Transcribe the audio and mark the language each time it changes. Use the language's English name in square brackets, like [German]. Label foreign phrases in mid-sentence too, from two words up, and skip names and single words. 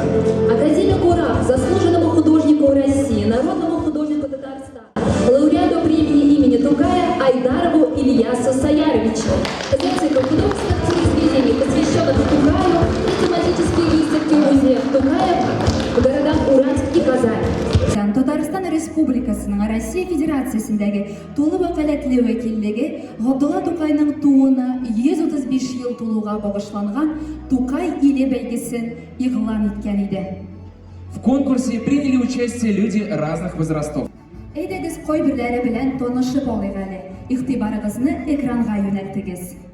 [Russian] Академику РАФ, заслуженному художнику России, народному художнику Татарстана, лауреату премии имени Тукая Айдарову Ильясу Саяровичу. За цикл художественных произведений, посвященных Тукаю, и тематические выставки музеев Тукая в городах Уральск и Казань. [Tatar] Татарстан Республикасының Россия Федерациясындагы тулы вәкаләтле вәкиллеге Габдулла Тукайның тууына 135 ел тулуга багышланган Тукай иле бәйгесен игълан иткән иде. [Russian] В конкурсе приняли участие люди разных возрастов. [Tatar] Әйдәгез кайберләре белән танышып алыйк әле. Игътибарыгызны экранга юнәлтегез.